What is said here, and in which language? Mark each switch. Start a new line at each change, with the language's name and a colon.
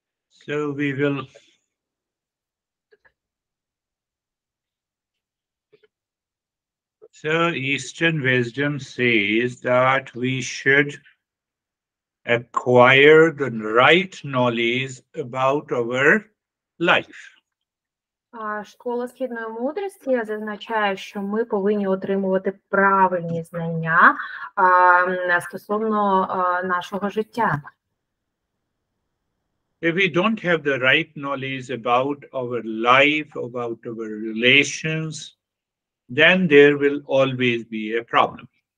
English: So we will So Eastern wisdom says that we should acquire the right knowledge about our life.
Ukrainian: Школа східної мудрості зазначає, що ми повинні отримувати правильні знання стосовно нашого життя.
English: If we don't have the right knowledge about our life, about our relations, then there will always be a problem.